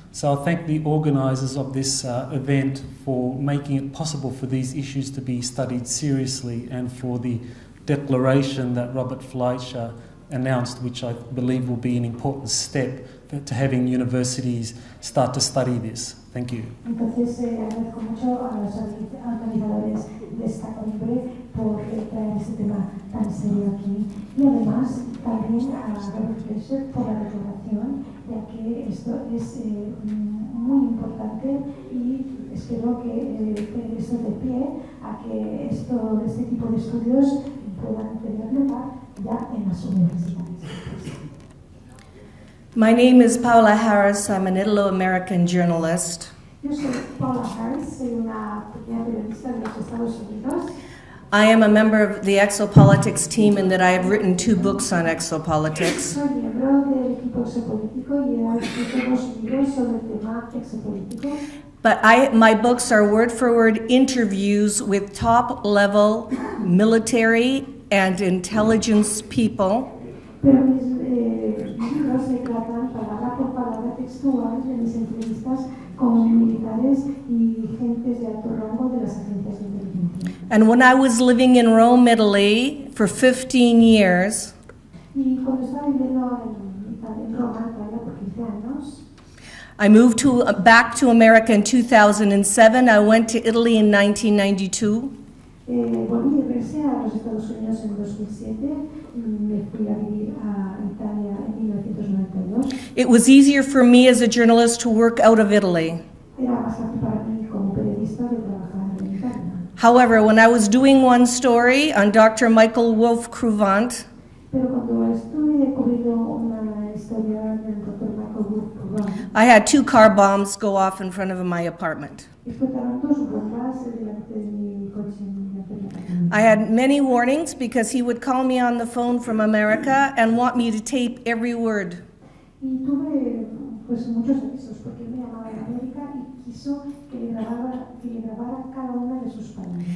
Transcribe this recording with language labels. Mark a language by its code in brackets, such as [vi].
[en] So I thank the organisers of this event for making it possible for these issues to be studied seriously and for the declaration that Robert Fleischer announced, which I believe will be an important step to having universities start to study this. Thank you. [es] Entonces agradezco mucho a los organizadores de esta cumbre por traer este tema tan serio aquí y además también a Robert Fleischer por la declaración, ya que esto es muy importante y espero que esto dé pie a que este tipo de estudios puedan tener lugar ya en las universidades. [en] My name is Paula Harris. I'm an Italo-American journalist. [es] Yo soy Paula Harris, soy una pequeña periodista de los Estados Unidos. [en] I am a member of the Exopolitics team in that I have written 2 books on exopolitics. [es] Soy miembro del equipo exopolítico y he escrito 2 libros sobre el tema exopolítico. [en] But my books are word-for-word interviews with top-level military and intelligence people. [es] Pero mis libros se tratan palabra por palabra textual de mis entrevistas con militares y gentes de alto rango de las agencias de inteligencia. [en] And when I was living in Rome, Italy, for 15 years, [es] Y cuando estaba viviendo en Roma, Italia, por 15 años, [en] I moved back to America in 2007. I went to Italy in 1992. [es] Volví a regresé a los Estados Unidos en 2007, me fui a vivir a Italia en 1992. [en] It was easier for me as a journalist to work out of Italy. [es] Era más fácil para mí como periodista de trabajar en Italia. [en] However, when I was doing one story on Dr. Michael Wolff-Cruvant, [es] Pero cuando estuve cubriendo una historia del Dr. Michael Wolff-Cruvant, [en] I had 2 car bombs go off in front of my apartment. [es] explotaron 2 bombas delante de mi coche en mi apartamento. [en] I had many warnings because he would call me on the phone from America and want me to tape every word. [es] Y tuve pues muchos avisos porque me llamaba de América y quiso que le grabara cada una de sus palabras.